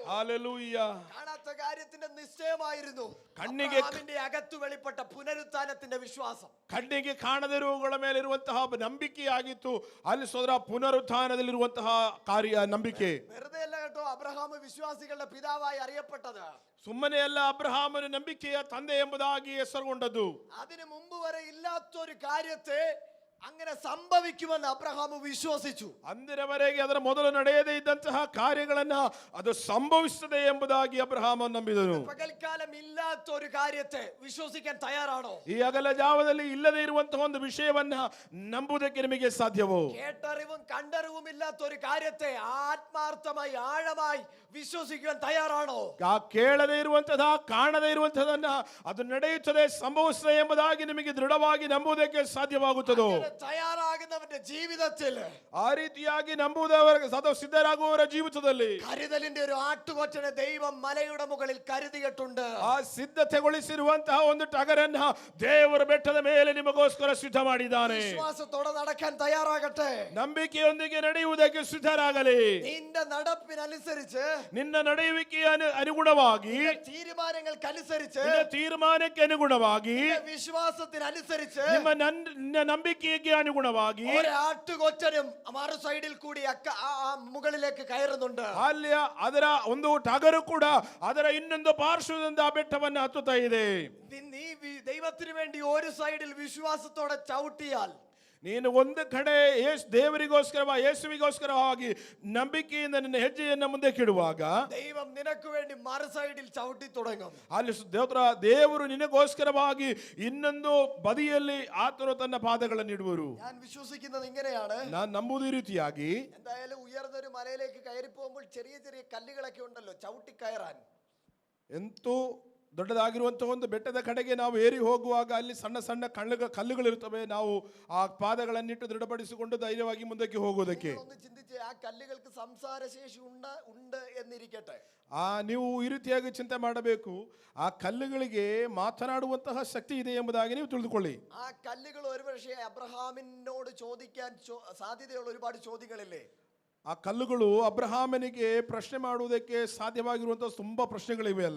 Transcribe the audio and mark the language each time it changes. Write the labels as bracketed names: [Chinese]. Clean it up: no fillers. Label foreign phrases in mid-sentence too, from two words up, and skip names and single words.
[Malayalam] Hallelujah. കാണാത്ത കാര്യത്തിന്റെ നിശ്ചയമായിരുന്നു കണ്ണിಗೆ അബ്രഹാമിന്റെ അകത്തു വെളിപ്പെട്ട പുനരുത്ഥാനത്തിന്റെ വിശ്വാസം. [Kannada] ಕಣ್ಣಿಗೆ ಕಾಣದಿರುವಗಳ ಮೇಲಿರುವಂತಹ ನಂಬಿಕೆಯಾಗಿತ್ತು. ಅಲ್ಲಿ ಸೋದರ ಪುನರುತ್ಥಾನದಲ್ಲಿರುವಂತಹ ಕಾರ್ಯ ನಂಬಿಕೆ. [Malayalam] വെറുതെ അല്ല കേട്ടോ അബ്രഹാം വിശ്വാസികളുടെ പിതാവായി അറിയപ്പെട്ടത്. [Kannada] ಸುಮ್ಮನೆ ಅಲ್ಲ, ಅಬ್ರಹಾಮನು ನಂಬಿಕೆಯ ತಂದೆ ಎಂಬುದಾಗಿ ಹೆಸರುಗೊಂಡದ್ದು. [Malayalam] അതിനു മുമ്പ് വരെ ഇല്ലാത്തൊരു കാര്യത്തെ അങ്ങനെ സംഭവിക്കുമെന്ന് അബ്രഹാം വിശ്വസിച്ചു. [Kannada] ಅಂದಿನವರೆಗೆ ಅದರ ಮೊದಲು ನಡೆಯದೇ ಇದ್ದಂತಹ ಕಾರ್ಯಗಳನ್ನ ಅದು ಸಂಭವಿಸುತ್ತದೆ ಎಂಬುದಾಗಿ ಅಬ್ರಹಾಮ ನಂಬಿದನು. [Malayalam] പകൽക്കാലം ഇല്ലാത്ത ഒരു കാര്യത്തെ വിശ്വസിക്കാൻ തയ്യാറാണോ? [Kannada] ಈ ಅಗಲ ಜಾವದಲ್ಲಿ ಇಲ್ಲದೆ ಇರುವಂತಹ ಒಂದು ವಿಷಯವನ್ನ ನಂಬುವುದಕ್ಕೆ ನಿಮಗೆ ಸಾಧ್ಯವೋ? [Malayalam] കേട്ടറിവും കണ്ടറിവും ഇല്ലാത്ത ഒരു കാര്യത്തെ ആത്മാർത്ഥമായി ആഴമായി വിശ്വസിക്കാൻ തയ്യാറാണോ? [Kannada] ಕೇಳದೇ ಇರುವಂತಹ ಕಾಣದೇ ಇರುವಂತಹದನ್ನ ಅದು ನಡೆಯುತ್ತದೆ, ಸಂಭವಿಸುತ್ತದೆ ಎಂಬುದಾಗಿ ನಿಮಗೆ ದೃಢವಾಗಿ ನಂಬುವುದಕ್ಕೆ ಸಾಧ್ಯವಾಗುತ್ತದೋ? [Malayalam] തയ്യാറാകുന്നവന്റെ ജീവിതത്തിൽ [Kannada] ಆ ರೀತಿಯಾಗಿ ನಂಬುವುದವರ ಸಿದ್ಧರಾಗುವವರ ಜೀವಿತದಲ್ಲಿ [Malayalam] കരുതലിന്റെ ഒരു ആട്ടുകൊറ്റനെ ദൈവം മലയുടെ മുകളിൽ കരുതിയിട്ടുണ്ട്. [Kannada] ಆ ಸಿದ್ಧತೆಗೊಳಿಸಿರುವಂತಹ ಒಂದು ಟಗರನ್ನ ದೇವರ ಬೆಟ್ಟದ ಮೇಲೆ ನಿಮಗೋಸ್ಕರ ಸಿದ್ಧ ಮಾಡಿದ್ದಾನೆ. [Malayalam] വിശ്വാസത്തോടെ നടക്കാൻ തയ്യാറാകട്ടെ. [Kannada] ನಂಬಿಕೆಯೊಂದಿಗೆ ನಡೆಯುವುದಕ್ಕೆ ಸಿದ್ಧರಾಗಲಿ. [Malayalam] നിന്റെ നടപ്പിനനുസരിച്ച്, [Kannada] ನಿನ್ನ ನಡೆಯುವಿಕೆಯ ಅನುಗುಣವಾಗಿ, [Malayalam] തീരുമാനങ്ങൾക്കനുസരിച്ച്, [Kannada] ತೀರ್ಮಾನಕ್ಕೆ ಅನುಗುಣವಾಗಿ, [Malayalam] വിശ്വാസത്തിനനുസരിച്ച്, [Kannada] ನಿನ್ನ ನಂಬಿಕೆಗೆ ಅನುಗುಣವಾಗಿ [Malayalam] ഒരു ആട്ടുകൊറ്റനും മറു സൈഡിൽ കൂടി മുകളിലേക്ക് കയറുന്നുണ്ട്. [Kannada] ಅಲ್ಲಿಯ ಅದರ ಒಂದು ಟಗರು ಕೂಡ ಅದರ ಇನ್ನೊಂದು ಪಾರ್ಶ್ವದಿಂದ ಆ ಬೆಟ್ಟವನ್ನು ಹತ್ತುತ್ತಾ ಇದೆ. [Malayalam] നീ ദൈവത്തിന് വേണ്ടി ഒരു സൈഡിൽ വിശ്വാസത്തോടെ ചവിട്ടിയാൽ, [Kannada] ನೀನು ಒಂದು ಕಡೆ ಯೇಸುವಿಗೋಸ್ಕರವಾಗಿ ನಂಬಿಕೆಯಿಂದ ನಿನ್ನ ಹೆಜ್ಜೆಯನ್ನ ಮುಂದೆ ಕಿಡುವಾಗ [Malayalam] ദൈവം നിനക്ക് വേണ്ടി മറു സൈഡിൽ ചവിട്ടി തുടങ്ങും. [Kannada] ಅಲ್ಲಿ ದೇವರು ನಿನಗೋಸ್ಕರವಾಗಿ ಇನ್ನೊಂದು ಬದಿಯಲ್ಲಿ ಆತನು ತನ್ನ ಪಾದಗಳನ್ನು ಇಡುವರು. [Malayalam] ഞാൻ വിശ്വസിക്കുന്നത് ഇങ്ങനെയാണ്. [Kannada] ನಾನು ನಂಬುವುದು ಈ ರೀತಿಯಾಗಿ, [Malayalam] എന്തായാലും ഉയർന്നൊരു മലയിലേക്ക് കയറി പോകുമ്പോൾ ചെറിയ ചെറിയ കല്ലുകളൊക്കെ ഉണ്ടല്ലോ ചവിട്ടി കയറാൻ. [Kannada] ಎಂತೂ ದೊಡ್ಡದಾಗಿರುವಂತಹ ಒಂದು ಬೆಟ್ಟದ ಕಡೆಗೆ ನಾವು ಏರಿ ಹೋಗುವಾಗ ಅಲ್ಲಿ ಸಣ್ಣ ಸಣ್ಣ ಕಲ್ಲುಗಳಿರ್ತವೆ. ನಾವು ಆ ಪಾದಗಳನ್ನಿಟ್ಟು ದೃಢಪಡಿಸಿಕೊಂಡು ಧೈರ್ಯವಾಗಿ ಮುಂದಕ್ಕೆ ಹೋಗುವುದಕ್ಕೆ. [Malayalam] ഒന്ന് ചിന്തിച്ച് ആ കല്ലുകൾക്ക് സംസാരശേഷി ഉണ്ട് എന്നിരിക്കട്ടെ. [Kannada] ನೀವು ಈ ರೀತಿಯಾಗಿ ಚಿಂತೆ ಮಾಡಬೇಕು. ಆ ಕಲ್ಲುಗಳಿಗೆ ಮಾತನಾಡುವಂತಹ ಶಕ್ತಿ ಇದೆ ಎಂಬುದಾಗಿ ನೀವು ತಿಳಿದುಕೊಳ್ಳಿ. [Malayalam] ആ കല്ലുകൾ ഒരുപക്ഷേ അബ്രഹാമിനോട് ചോദിക്കാൻ സാധ്യതയുള്ള ഒരുപാട് ചോദ്യങ്ങളില്ലേ? [Kannada] ಆ ಕಲ್ಲುಗಳು ಅಬ್ರಹಾಮನಿಗೆ ಪ್ರಶ್ನೆ ಮಾಡುವುದಕ್ಕೆ ಸಾಧ್ಯವಾಗಿರುವಂತಹ ತುಂಬಾ ಪ್ರಶ್ನೆಗಳಿವೆ ಅಲ್ಲ.